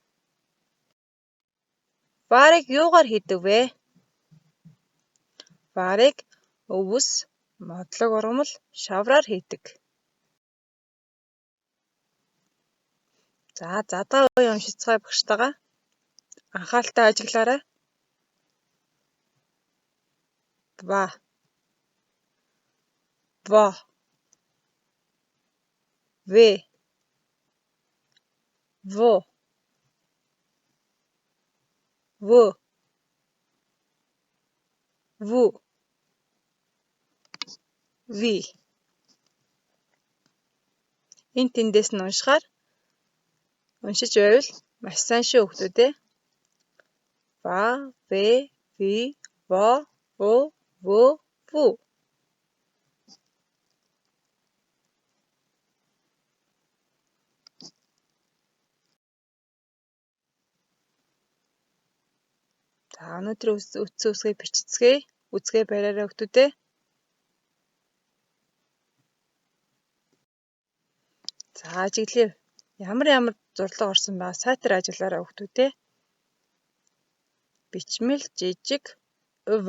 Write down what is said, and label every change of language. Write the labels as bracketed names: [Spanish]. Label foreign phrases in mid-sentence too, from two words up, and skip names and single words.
[Mongolian] Ваарыг юугаар хийдэг вэ? Ваарыг өвс, модлог ургамал, шавраар хийдэг. За, задгаа үе уншицгаая багштайгаа. Анхааралтай ажиглаарай. Ва. Во. Ве. Во. Во. Ву. Ви. Энд тэндээс нь уншиж байвал маш сайн шүү хүмүүстээ. Ва, ве, ви, во, во, во, ву. За, өнөөдрийн үдсэн үсгийг бичицгээе. Үзгээ бариараа хүмүүстээ. За, ажиглая. Ямар зурлага орсон байгаа сайтар ажиглаарай хүмүүстээ. Бичмэл жижиг өв.